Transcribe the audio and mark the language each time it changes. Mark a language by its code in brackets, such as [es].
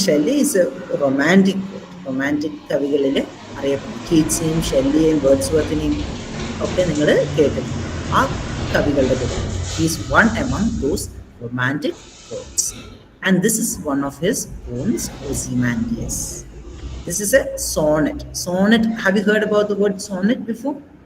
[en] Shelley is a romantic [ml] കവികളിൽ അറിയപ്പെടുന്നു. കീറ്റ്സിനെയും ഷെല്ലിയെയും വേർഡ്സ്വർത്തിനെയും ഒക്കെ നിങ്ങൾ കേട്ടിട്ടുണ്ട്. ആ കവികളുടെ കൂടെ [en] he is one among those romantic poets, and this is one of his poems, Ozymandias. This is a sonnet. Have you heard about the word sonnet before?